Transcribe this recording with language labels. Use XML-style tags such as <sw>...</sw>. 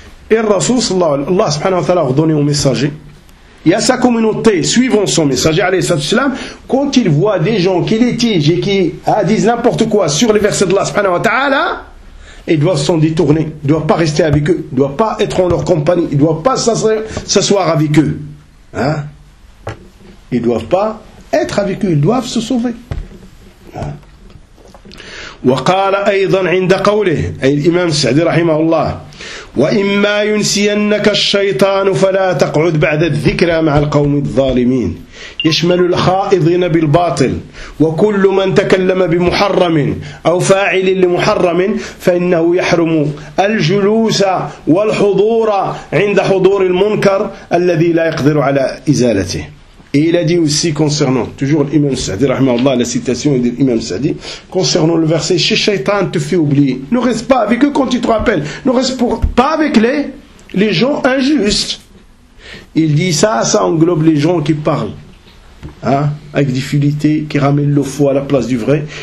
<fr>Et Rasoul sallallahu alayhi wa sallam, Allah subhanahu wa ta'ala a ordonné au messager et à sa communauté, suivant son messager, alayhi salatu wasalam, quand il voit des gens qui litigent et qui disent n'importe quoi sur les versets d'Allah subhanahu wa ta'ala, ils doivent s'en détourner, ils ne doivent pas rester avec eux, ils ne doivent pas être en leur compagnie, ils ne doivent pas s'asseoir avec eux. Ils ne doivent pas être avec eux, ils doivent se sauver.</fr> <ar>وقال أيضا عند قوله أي الإمام السعدي رحمه الله وإما ينسينك الشيطان فلا تقعد بعد الذكرى مع القوم الظالمين يشمل الخائضين بالباطل وكل من تكلم بمحرم أو فاعل لمحرم فإنه يحرم الجلوس والحضور عند حضور المنكر الذي لا يقدر على إزالته.</ar> <fr>Et il a dit aussi concernant, toujours l'imam Sa'di, rahmatullah, la citation de l'imam Sa'di, concernant le verset, « Che shaitan te fait oublier, ne reste pas avec eux quand ils te rappellent, ne reste pas avec les gens injustes. » Il dit ça englobe les gens qui parlent, avec difficulté, qui ramènent le faux à la place du vrai.</fr>